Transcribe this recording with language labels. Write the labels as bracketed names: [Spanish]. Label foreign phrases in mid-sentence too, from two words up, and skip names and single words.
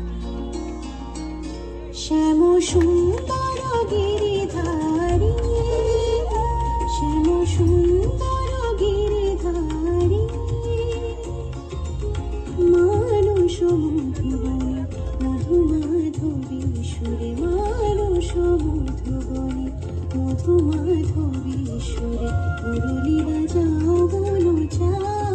[Hindi] श्याम सुंदर गिरिधारी श्याम सुंदर गिरिधारी [Bangla] মানুষ মধুবনে মধু মাধবী সুরে মানুষ মধুবনে মধু মাধবী সুরে মুরলী বাজাও বলো